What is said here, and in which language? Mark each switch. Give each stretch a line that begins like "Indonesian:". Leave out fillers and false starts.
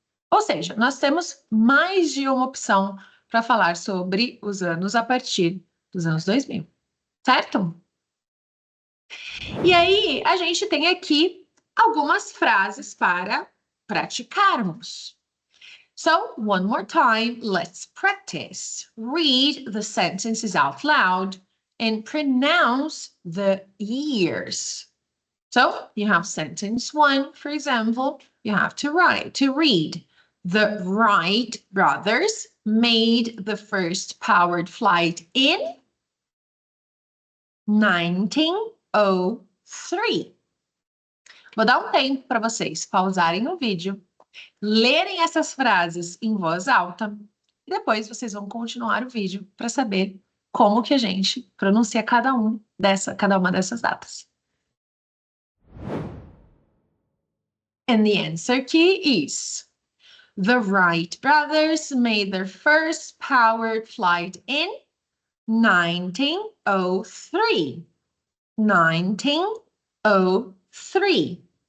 Portuguese: Ou seja, nós temos mais de uma opção para falar sobre os anos a partir dos anos 2000, certo? E aí, a gente tem aqui algumas frases para praticarmos.
English: So, one more time, let's practice. Read the sentences out loud and pronounce the years. So, you have sentence 1, for example, you have to read. The Wright brothers made the first powered flight in 1903.
Portuguese: Vou dar um tempo para vocês pausarem o vídeo, lerem essas frases em voz alta e depois vocês vão continuar o vídeo para saber como que a gente pronuncia cada uma dessas datas.
English: And the answer key is: the Wright brothers made their first powered flight in 1903. 1903.